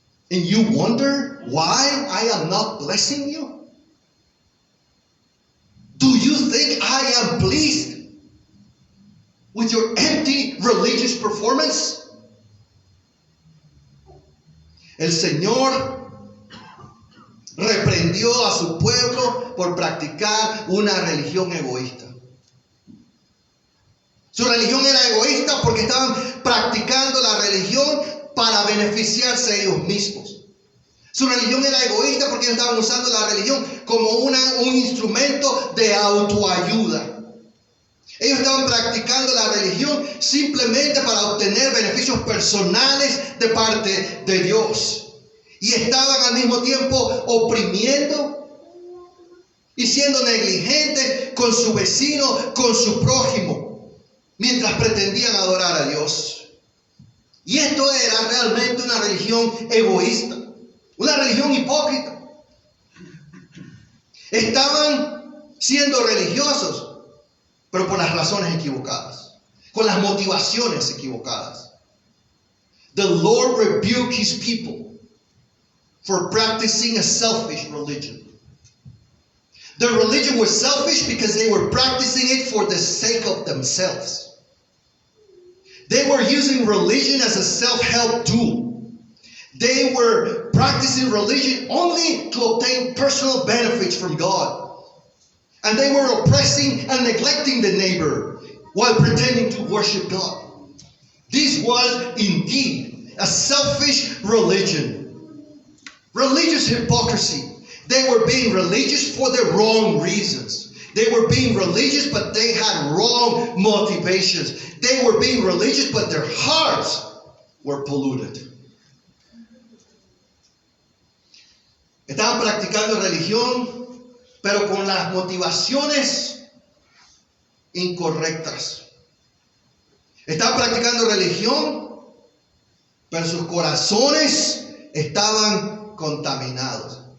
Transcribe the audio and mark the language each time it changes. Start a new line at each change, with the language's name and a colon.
English: And you wonder why I am not blessing you? Do you think I am pleased with your empty religious performance?
Spanish: El Señor reprendió a su pueblo por practicar una religión egoísta. Su religión era egoísta porque estaban practicando la religión para beneficiarse ellos mismos. Su religión era egoísta porque ellos estaban usando la religión como un instrumento de autoayuda. Ellos estaban practicando la religión simplemente para obtener beneficios personales de parte de Dios. Y estaban al mismo tiempo oprimiendo y siendo negligentes con su vecino, con su prójimo, mientras pretendían adorar a Dios. Y esto era realmente una religión egoísta. Una religión hipócrita. Estaban siendo religiosos, pero por las razones equivocadas, con las motivaciones equivocadas.
English: The Lord rebuked his people for practicing a selfish religion. The religion was selfish because they were practicing it for the sake of themselves. They were using religion as a self-help tool. They were practicing religion only to obtain personal benefits from God. And they were oppressing and neglecting the neighbor while pretending to worship God. This was indeed a selfish religion. Religious hypocrisy. They were being religious for the wrong reasons. They were being religious, but they had wrong motivations. They were being religious, but their hearts were polluted.
Spanish: Estaban practicando religión, pero con las motivaciones incorrectas. Estaban practicando religión, pero sus corazones estaban contaminados.